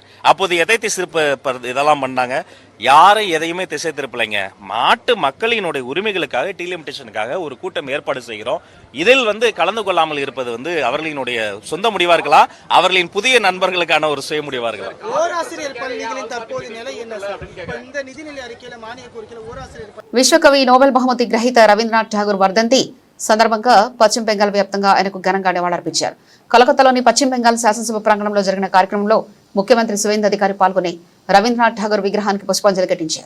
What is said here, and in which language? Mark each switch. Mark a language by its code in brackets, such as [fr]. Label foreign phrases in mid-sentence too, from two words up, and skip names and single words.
[ta] அப்போது எதை திசை இதெல்லாம் பண்ணாங்க? யாரும் எதையுமே திசை திருப்பலைங்க. நாட்டு மக்களினுடைய உரிமைகளுக்காக டீலிமிட்டேஷனுக்காக ஒரு கூட்டம் ஏற்பாடு செய்கிறோம். இதில் கலந்து கொள்ளாமல் இருப்பது அவர்களினுடைய சொந்த முடிவா இருக்கலாம், அவர்களின் புதிய நண்பர்களுக்கான ஒரு சுய முடிவா இருக்கலாம். [te] విశ్వకవి నోబెల్ బహుమతి గ్రహీత రవీంద్రనాథ్ ఠాగూర్ వర్ధంతి సందర్భంగా పశ్చిమ బెంగాల్ వ్యాప్తంగా ఆయనకు ఘనంగా నివాళులర్పించారు. కలకత్తాలోని పశ్చిమ బెంగాల్ శాసనసభ ప్రాంగణంలో జరిగిన కార్యక్రమంలో ముఖ్యమంత్రి సువేందు అధికారి పాల్గొని రవీంద్రనాథ్ ఠాగూర్ విగ్రహానికి పుష్పాంజలి ఘటించారు.